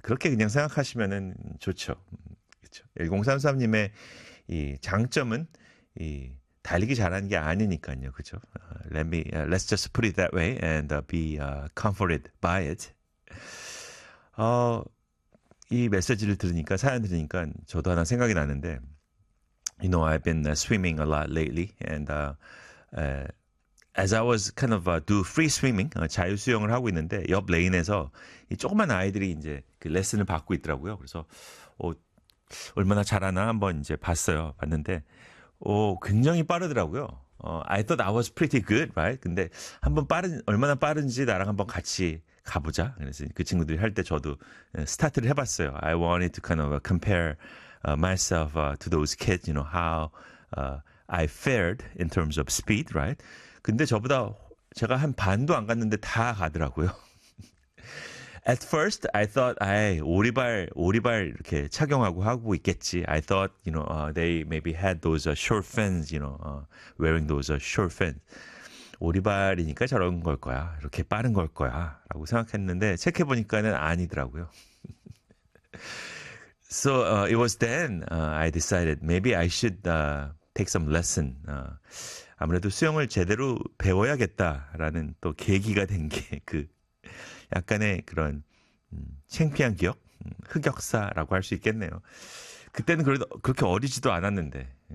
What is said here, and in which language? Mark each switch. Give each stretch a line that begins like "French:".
Korean: 그렇게 그냥 생각하시면은 좋죠. 그렇죠. 1033님의 이 장점은 이 달리기 잘하는 게 아니니까요. 그죠?
English: Let's just put it that way and be comforted by it.
Korean: 이 메시지를 들으니까 사연 들으니까 저도 하나 생각이 나는데
English: you know I've been swimming a lot lately and as I was kind of do free swimming
Korean: 자유 수영을 하고 있는데 옆 레인에서 이 조그만 아이들이 이제 그 레슨을 받고 있더라고요. 그래서 얼마나 잘하나 한번 이제 봤어요. 봤는데 굉장히 빠르더라고요.
English: I thought I was pretty good, right?
Korean: 근데 한번 얼마나 빠른지 나랑 한번 같이 가보자. 그래서 그 친구들이 할 때 저도 스타트를 해봤어요.
English: I wanted to kind of compare myself to those kids, you know, how I fared in terms of speed, right?
Korean: 근데 저보다 제가 한 반도 안 갔는데 다 가더라고요.
English: At first, I thought,
Korean: 오리발 이렇게 착용하고 하고 있겠지.
English: I thought, you know, they maybe had those short fins, you know, wearing those short fins.
Korean: 오리발이니까 저런 걸 거야. 이렇게 빠른 걸 거야. 라고 생각했는데, 체크해보니까는 아니더라고요.
English: So, it was then I decided maybe I should take some lesson.
Korean: 아무래도 수영을 제대로 배워야겠다라는 또 계기가 된 게 그 약간의 그런 창피한 기억? 흑역사라고 할 수 있겠네요. 그때는 그래도 그렇게 어리지도 않았는데.